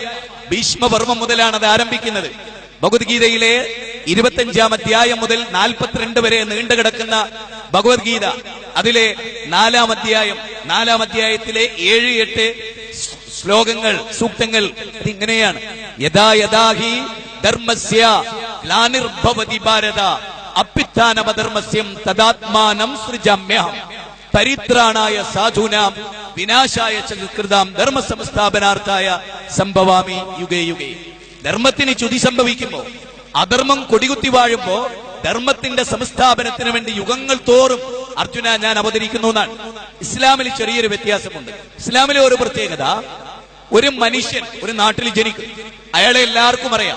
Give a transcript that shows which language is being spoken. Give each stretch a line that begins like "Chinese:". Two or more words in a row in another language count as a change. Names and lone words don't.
Malayalam: ഭീഷ്മപർവം മുതലാണ് അത് ആരംഭിക്കുന്നത്. ഭഗവത്ഗീതയിലെ 25-ാം അധ്യായം മുതൽ 42 വരെ നീണ്ടു കിടക്കുന്ന ഭഗവത്ഗീത, അതിലെ 4-ാം അധ്യായം, 4-ാം അധ്യായത്തിലെ 7-8 ശ്ലോകങ്ങൾ, സൂക്തങ്ങൾ ഇതിങ്ങനെയാണ്:
Sanskrit: यथा यथा हि धर्मस्य ग्लानिर्भवति भारत अभ्युत्थानमधर्मस्यं तदात्मानं सृजाम्यहं परित्राणाय साधूनां विनाशाय चकृतां धर्म संस्थापनार्थाय सम्भवामि युगे युगे.
Malayalam: ധർമ്മത്തിന് ചുതി സംഭവിക്കുമ്പോ, അധർമ്മം കൊടികുത്തി വാഴുമ്പോ ധർമ്മത്തിന്റെ സംസ്ഥാപനത്തിന് വേണ്ടി യുഗങ്ങൾ തോറും അർജുന ഞാൻ അവതരിക്കുന്നു എന്നാണ്. ഇസ്ലാമിൽ ചെറിയൊരു വ്യത്യാസമുണ്ട്. ഇസ്ലാമിലെ ഒരു പ്രത്യേകത, ഒരു മനുഷ്യൻ ഒരു നാട്ടിൽ ജനിക്കും, അയാളെ എല്ലാവർക്കും അറിയാം.